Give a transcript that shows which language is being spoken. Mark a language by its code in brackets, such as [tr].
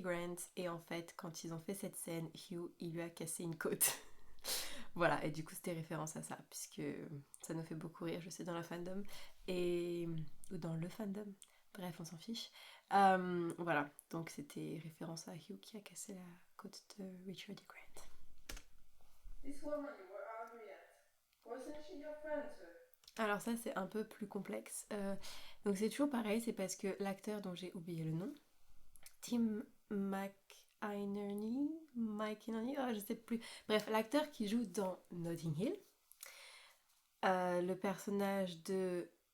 [fr] Grant, et en fait, quand ils ont fait cette scène, Hugh, il lui a cassé une côte. Voilà, et du coup, c'était référence à ça, puisque ça nous fait beaucoup rire, je sais, dans la fandom, ou dans le fandom, bref, on s'en fiche. Voilà, donc c'était référence à Hugh qui a cassé la côte de Richard E. Grant. [en] This woman you were angry at, wasn't she your friend too? [fr] Alors ça c'est un peu plus complexe, donc c'est toujours pareil, c'est parce que l'acteur dont j'ai oublié le nom, Tim McInerney, je sais plus, bref, l'acteur qui joue dans Notting Hill, le personnage de